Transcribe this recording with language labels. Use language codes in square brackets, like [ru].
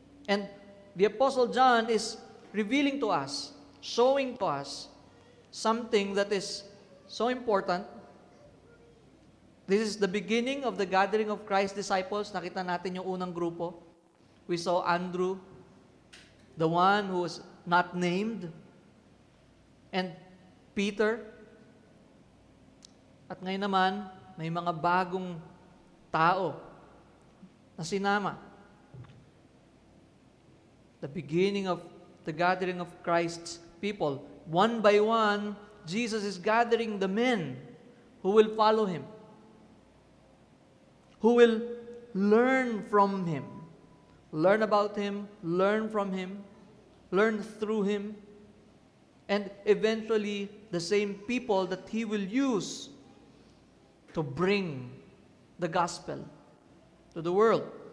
[en] And the Apostle John is revealing to us, showing to us something that is so important. This is the beginning of the gathering of Christ's disciples. [tl] Nakita natin yung unang grupo. [en] We saw Andrew, the one who was not named, and Peter. [tl] At ngayon naman, may mga bagong tao na sinama. [en] The beginning of the gathering of Christ's people. One by one, Jesus is gathering the men who will follow Him, who will learn from Him, learn about Him, learn from Him, learn through Him, and eventually the same people that He will use to bring the gospel to the world.